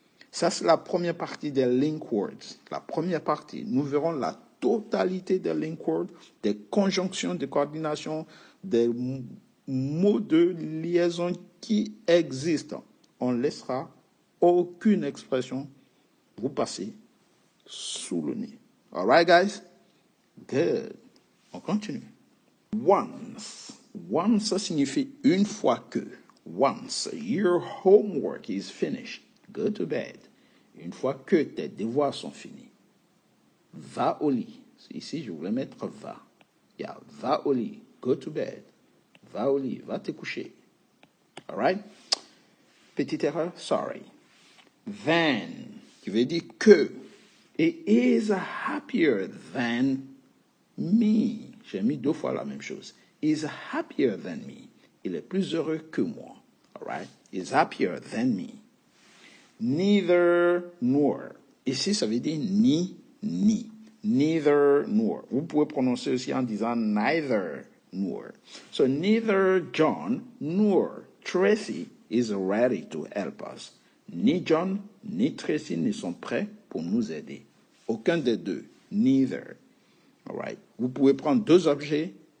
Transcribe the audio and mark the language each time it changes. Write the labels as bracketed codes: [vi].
[fr] Ça, c'est la première partie des link words. La première partie, nous verrons la totalité des link words, des conjonctions de coordination, des mots de liaison qui existent. On ne laissera aucune expression vous passer sous le nez. [en] All right, guys? Good. [fr] On continue. [en] Once. [fr] Once signifie une fois que. [en] Once your homework is finished, go to bed. [fr] Une fois que tes devoirs sont finis, va au lit. Ici, je voulais mettre va. [en] Yeah, [fr] va au lit. [en] Go to bed. [fr] Va au lit. Va te coucher. [en] All right? [fr] Petite erreur, sorry. Than, qui veut dire que. [en] He is happier than me. [fr] J'ai mis 2 fois la même chose. [en] He is happier than me. [fr] Il est plus heureux que moi. [en] All right? He is happier than me. Neither nor. [fr] Ici, ça veut dire ni. Neither nor. Vous pouvez prononcer aussi en disant neither nor. [en] So neither John nor Tracy is ready to help us. [fr] Ni John ni Tracy ne sont prêts pour nous aider. Aucun des deux. Neither. [en] All right. [fr] Vous pouvez prendre 2 objets.